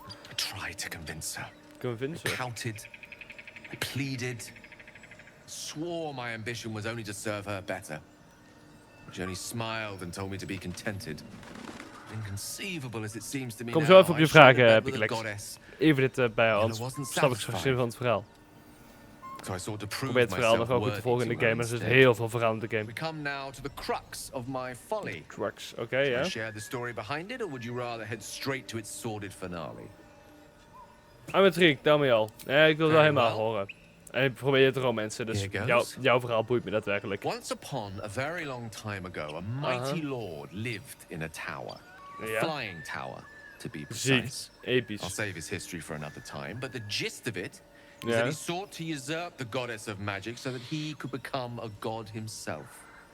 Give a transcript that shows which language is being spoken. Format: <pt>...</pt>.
<en>I tried to convince her. Convince her? I counted. I pleaded. Swore my ambition was only to serve her better. She only smiled and told me to be contented. Inconceivable as it seems to me.</en> <nl>Kom zo even op je vragen, Piclex. Even dit bij ons. Snap ik zo zin van het verhaal. Probeer het verhaal nog ook goed te volgen in de game. Er zit heel veel verhaal in de game.</nl> <en>We come now to the crux of my folly.</en> <nl>Crux, oké, ja.</nl> <en>Share the story behind it, or would you rather head straight to its sordid finale? I'm intrigued,</en> <nl>tel me al. Nee, ik wil het wel helemaal horen. En ik probeer het romansen, dus jouw verhaal boeit me daadwerkelijk.</nl> <en>Once upon a very long time ago, a mighty lord lived in a tower. A flying tower, to be precise.</en> <nl>Episch.</nl> <en>I'll save his history for another time, but the gist of it is that he sought to usurp the goddess of magic so that he could become a god himself.</en>